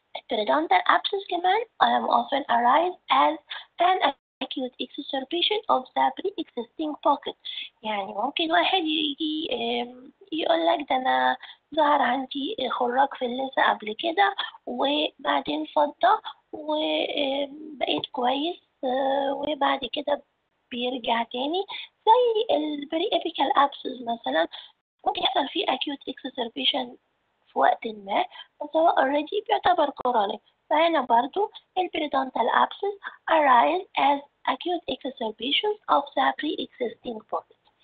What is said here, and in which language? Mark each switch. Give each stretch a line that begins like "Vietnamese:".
English: Periodontal abscess كمان often arise as an acute exacerbation of the pre-existing pocket.
Arabic: يعني ممكن واحد يجي يقول لك ده أنا ظهر عندي خراج في اللثة قبل كده وبعدين فضة وبقيت كويس وبعد كده بيرجع تاني، زي البري ابيكال abscess مثلا ممكن يحصل فيه acute exacerbation في وقت ما، بس هو already بيعتبر chronic. فهنا برضو
English: periodontal abscess arise as acute exacerbations of the pre-existing pocket.